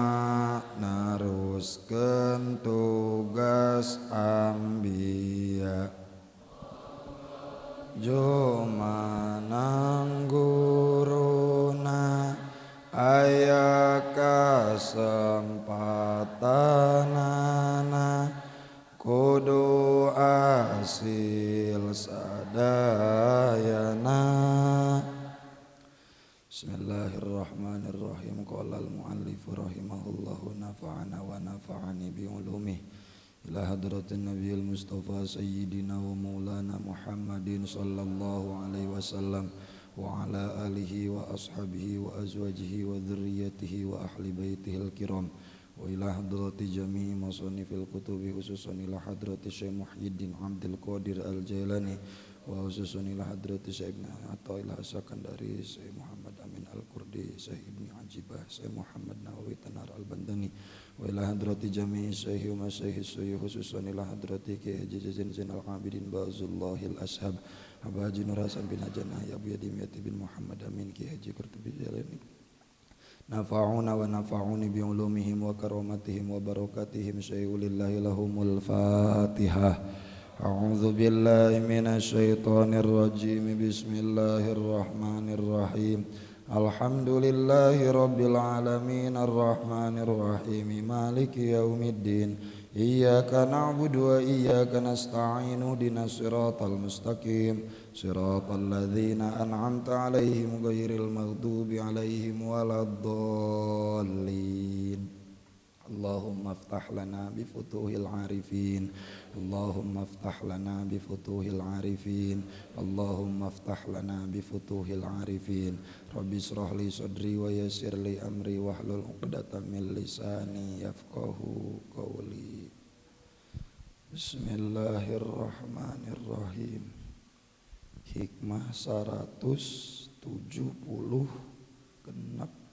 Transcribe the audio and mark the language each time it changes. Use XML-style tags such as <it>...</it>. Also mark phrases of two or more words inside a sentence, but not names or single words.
<su>naruskeun tugas ambia jumanang guruna aya kasempatanana kudu asil sadayana.</su> <ar>Bismillahirrahmanirrahim. قال المؤلف رحمه الله نفعنا ونفعني بعلومه إلى حضرة النبي المصطفى سيدنا ومولانا محمد صلى الله عليه وسلم وعلى آله وأصحابه وأزواجه و ذريته وأهل بيته الكرام وإلى حضرة جميع مصنفي الكتب خصوصا إلى حضرة الشيخ محيي الدين عبد القادر الجيلاني وخصوصا إلى حضرة الشيخ ابن عطاء الله السكندري الشيخ محمد أمين الكردي الشيخ ابن عجيبة الشيخ محمد نووي تنار البنتاني وإلى حضرة جميع الشيخ والشيخ الشيخ خصوصا إلى حضرة Ki Haji Zainal Abidin Ba'zullahil Ashab Abah Haji Nur Hasan بن Hajanah يا أبو Yadimiyati بن محمد أمين Ki Haji Qurtubi Jalani نفعنا ونفعني بعلومهم وكراماتهم وبركاتهم شيء لله لهم الفاتحة. أعوذ بالله من الشيطان الرجيم. بسم الله الرحمن الرحيم الحمد لله رب العالمين الرحمن الرحيم مالك يوم الدين. إياك نعبد وإياك نستعين اهدنا الصراط المستقيم صراط الذين أنعمت عليهم غير المغضوب عليهم ولا الضالين. اللهم افتح لنا بفتوح العارفين. اللهم افتح لنا بفتوح العارفين. اللهم افتح لنا بفتوح العارفين. رب اشرح لي صدري ويسر لي أمري واحلل عقدة من لساني يفقهوا قولي. Bismillahirrahmanirrahim.</ar> <su>Hikmah 170 genep.</su>